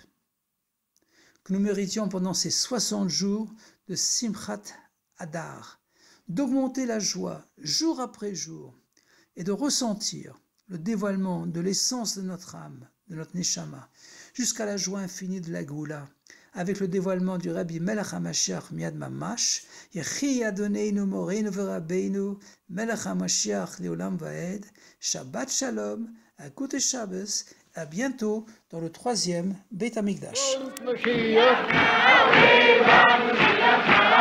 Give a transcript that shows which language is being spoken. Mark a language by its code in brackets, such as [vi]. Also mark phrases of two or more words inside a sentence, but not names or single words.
[fr] Que nous méritions pendant ces 60 jours de [he] שמחת אדר, [fr] d'augmenter la joie jour après jour et de ressentir le dévoilement de l'essence de notre âme, de notre Neshama, jusqu'à la joie infinie de la Goula, avec le dévoilement du [he] רבי מלך המשיח מיד ממש, יחי אדוננו מורנו ורבינו, מלך המשיח לעולם ועד, שבת שלום, [yi] גוט שבת, [fr] à bientôt dans le 3e Beit HaMikdash.